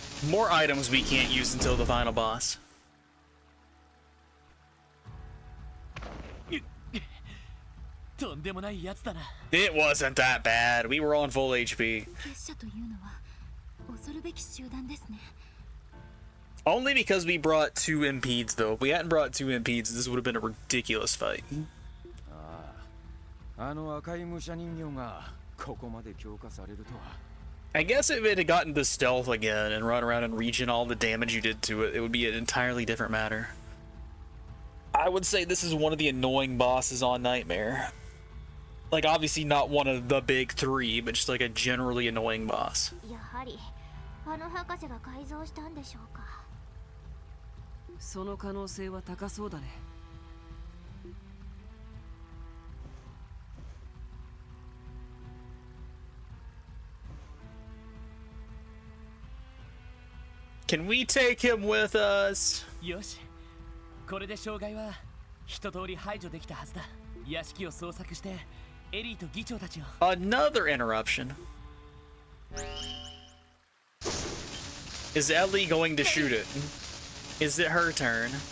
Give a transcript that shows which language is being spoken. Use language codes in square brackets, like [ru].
[en] More items we can't use until the final boss. [ja] とんでもないやつだな。 [en] It wasn't that bad. We were on full HP. [ja] 結社というのは恐るべき集団ですね。 [en] Only because we brought 2 impedes, though. If we hadn't brought 2 impedes, this would have been a ridiculous fight. [ja] あの赤い武者人形がここまで強化されるとは。 [en] I guess if it had gotten to stealth again and run around and regen all the damage you did to it, it would be an entirely different matter. I would say this is one of the annoying bosses on Nightmare. Like, obviously not one of the big 3, but just like a generally annoying boss. [ja] やはりあの博士が改造したんでしょうか。その可能性は高そうだね。 [en] Can we take him with us? [ja] よし、これで障害は一通り排除できたはずだ。屋敷を捜索してエリーと議長たちを。 [en] Another interruption. Is Ellie going to shoot it? Is it her turn?